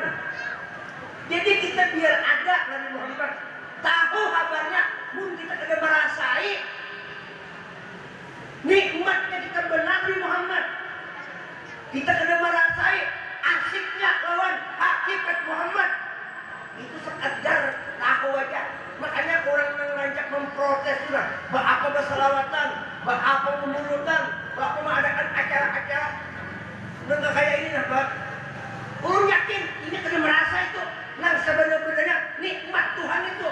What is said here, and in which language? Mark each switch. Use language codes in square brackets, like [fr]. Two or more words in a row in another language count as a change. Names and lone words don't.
[bjn] Jadi kita biar ada Nabi Muhammad tahu kabarnya, pun kita kena merasai nikmatnya kita bernabi Muhammad. Kita kena merasai asiknya lawan hakikat Muhammad. Itu sekedar tahu aja. Makanya orang yang ngajak memprotes sudah, apa berselawatan, apa pemulutan, apa mengadakan acara-acara, nggak kayak ini nah, Pak. Orang yakin ini kena merasa itu. Nah sebenarnya nikmat Tuhan itu.